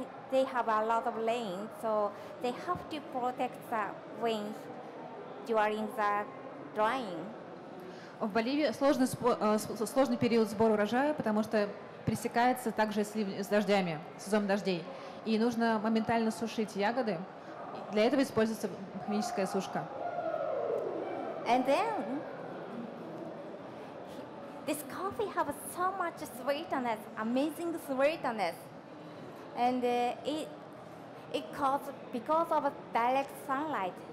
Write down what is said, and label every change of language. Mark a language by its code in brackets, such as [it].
[en] They have a lot of rain, so they have to protect the wind during the drying. [ru] В Боливии сложный период сбора урожая, потому что пресекается также с дождями, сезон дождей. И нужно моментально сушить ягоды. Для этого используется химическая сушка. [en] And then this coffee has so much sweetness, amazing sweetness, and it caused because of direct sunlight.